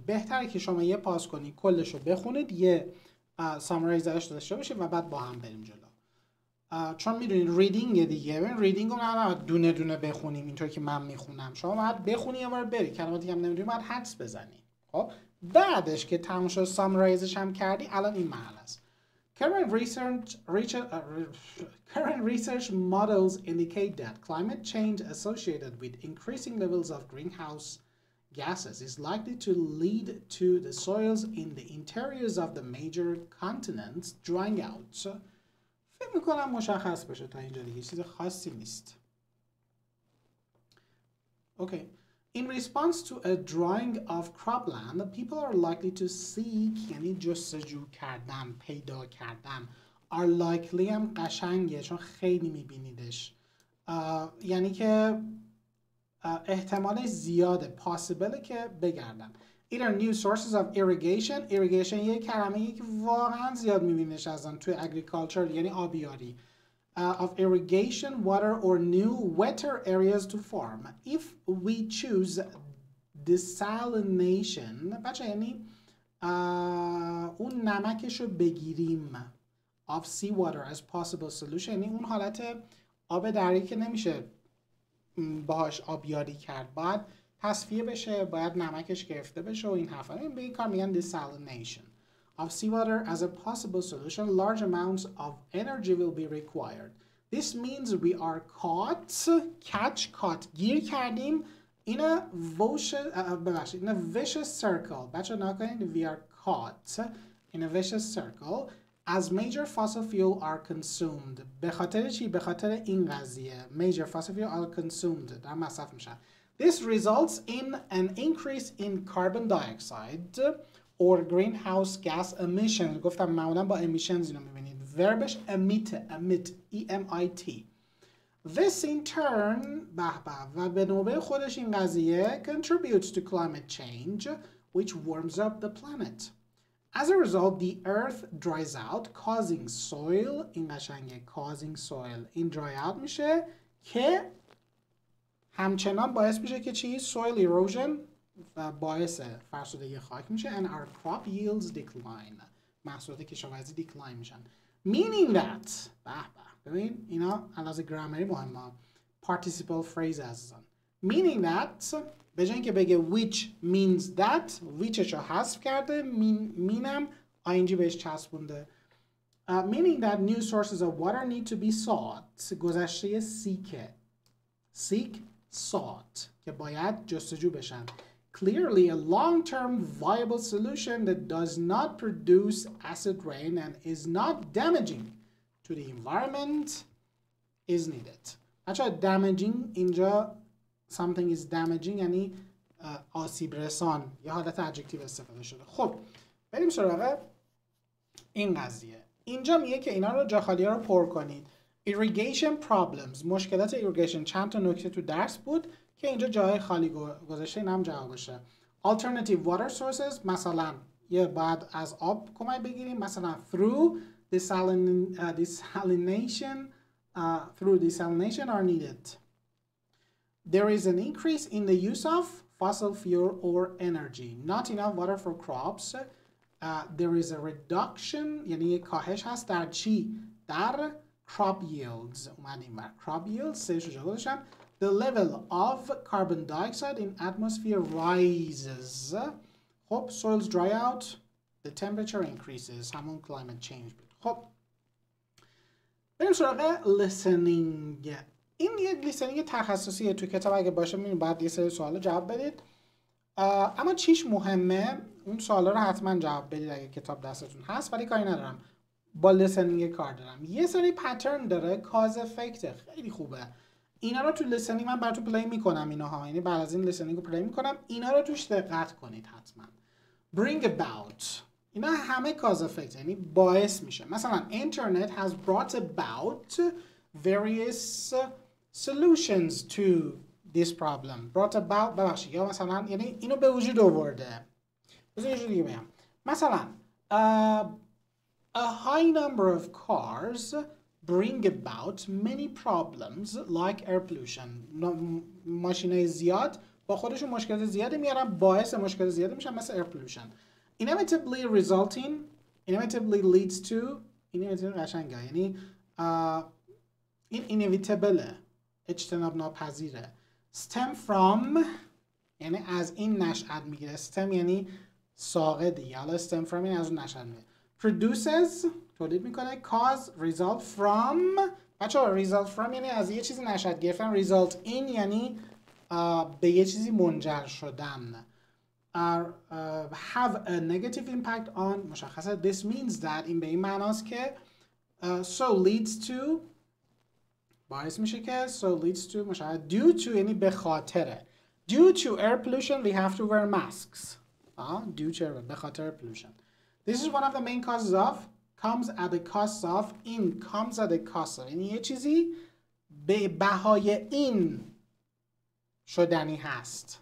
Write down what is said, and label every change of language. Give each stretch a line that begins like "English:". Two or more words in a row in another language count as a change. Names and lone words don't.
Persian: بهتره که شما یه پاس کنید کلش رو بخونید یه سامرایز ازش داشته باشید و بعد با هم بریم جلو. چون میدونید ریدینگ دیگه. ببین ریدینگ رو نه دونه دونه بخونیم اینطور که من میخونم. شما باید بخونی یه بار بری کلماتی هم نمیدونی باید حدس بزنی. خب بعدش که تموم شد سامرایزش هم کردی الان این محل است.
English: Current research models indicate that climate change associated with increasing levels of greenhouse gases is likely to lead to the soils in the interiors of the major continents drying out.
Persian: فکر میکنم مشخص بشه تا اینجا دیگه چیز خاصی نیست. اوکی.
English: In response to a drawing of cropland, people are likely to seek
Persian: یعنی جستجو کردن، پیدا کردن.
English: are likely
Persian: هم قشنگه چون خیلی میبینیدش. یعنی که احتمال زیاده possible که بگردن.
English: Either new sources of irrigation.
Persian: irrigation یه کلمه‌ای که واقعا زیاد میبینیش ازن توی agriculture یعنی آبیاری.
English: Of irrigation, water, or new wetter areas to farm. If we choose desalination,
Persian: بچه یعنی اون نمکش رو بگیریم
English: of seawater as possible solution،
Persian: یعنی اون حالت آب دریایی که نمیشه باهاش آبیاری کرد، باید تصفیه بشه، باید نمکش گرفته بشه و این حرفا. به این کار میگن desalination.
English: Of seawater as a possible solution, large amounts of energy will be required. This means we are caught,
Persian: گیر کردیم
English: in a vicious circle.
Persian: بچه نکنید
English: we are caught in a vicious circle as major fossil fuel are consumed.
Persian: به خاطر چی؟ به خاطر این قضیه.
English: Major fossil fuel are consumed.
Persian: در مصرف میشن.
English: This results in an increase in carbon dioxide or greenhouse gas emissions.
Persian: گفتم معمولا با emissions اینو میبینید. Verbش
English: emit E-M-I-T. This in turn
Persian: و به نوبه خودش این قضیه
English: contributes to climate change which warms up the planet. As a result, the earth dries out causing soil
Persian: این قشنگه
English: causing soil این dry out
Persian: میشه که همچنان باعث میشه که چی؟
English: soil erosion
Persian: و باعث فرسودگی خاک میشه
English: and our crop yields decline.
Persian: محصولات کشاورزی decline میشن.
English: Meaning that
Persian: ببین اینا علاوه گرامری مهمه.
English: Participle phrase هستن. Meaning that
Persian: به جای اینکه بگه
English: which means that
Persian: whichش رو حذف کرده meanم ing بهش چسبونده.
English: Meaning that new sources of water need to be sought.
Persian: گذشته
English: seek sought
Persian: که باید جستجو بشن.
English: Clearly a long-term viable solution that does not produce acid rain and is not damaging to the environment is needed.
Persian: بچه‌ها damaging اینجا
English: something is damaging
Persian: یعنی آسیب رسان، یه حالت ادجکتیو استفاده شده. خب بریم سراغ این قضیه. اینجا میگه که اینا رو جا خالی ها رو پر کنید.
English: Irrigation problems،
Persian: مشکلات irrigation. چند تا نکته تو درس بود که اینجا جای خالی گذاشته، این هم جوابشه.
English: Alternative water sources،
Persian: مثلا یه باید از آب کمک بگیریم، مثلا
English: through desalination are needed. There is an increase in the use of fossil fuel or energy. Not enough water for crops. There is a reduction
Persian: یعنی کاهش هست در چی؟ در
English: crop yields.
Persian: اومدیم بر
English: crop yields
Persian: سهش رو گذاشتم.
English: The level of carbon dioxide in atmosphere rises. خب soils dry out. The temperature increases.
Persian: همون
English: climate change
Persian: بود. خب بریم سراغ listening. این یک لیسنینگ تخصصیه، تو کتاب اگه باشه میبینید باید یه سری سوال جواب بدید. اما چیش مهمه؟ اون سوالا رو حتما جواب بدید اگه کتاب دستتون هست، ولی کاری ندارم، با لیسنینگ کار دارم. یه سری پترن داره،
English: cause effect,
Persian: خیلی خوبه. اینا رو تو لیسنینگ من براتون پلی میکنم اینها، یعنی بعد از این لیسنینگ رو پلی میکنم. اینا رو توش دقت کنید حتما.
English: bring about
Persian: اینا همه
English: cause effect,
Persian: یعنی باعث میشه.
English: مثلا internet has brought about various solutions to this problem. brought about
Persian: ببخشید یا مثلا یعنی اینو به وجود آورده. بذار یه جوری دیگه بگم.
English: مثلا a high number of cars bring about many problems like air pollution.
Persian: ماشینای زیاد با خودشون مشکلات زیادی میارن، باعث مشکلات زیادی میشن، مثل
English: air pollution. inevitably resulting inevitably leads to inevitably
Persian: قشنگه، یعنی این
English: inevitable
Persian: اجتناب ناپذیره.
English: stem from
Persian: یعنی از این نشأت میگیره. stem یعنی ساقه دیگه، حالا
English: stem from
Persian: یعنی از اون نشأت میگیره. produces تولید میکنه.
English: cause result from
Persian: بچه‌ها
English: result from
Persian: یعنی از یه چیزی نشأت گرفتن.
English: result in
Persian: یعنی به یه چیزی منجر شدن.
English: have a negative impact on مشخصه. this means that
Persian: این به این معناست که
English: so leads to
Persian: باعث میشه که
English: so leads to
Persian: مشخصه.
English: due to
Persian: یعنی به خاطره.
English: Due to air pollution we have to wear masks. Due to
Persian: به خاطر
English: pollution. This is one of the main causes of comes at the cost of in comes at the cost of.
Persian: یعنی یه چیزی به بهای این شدنی هست.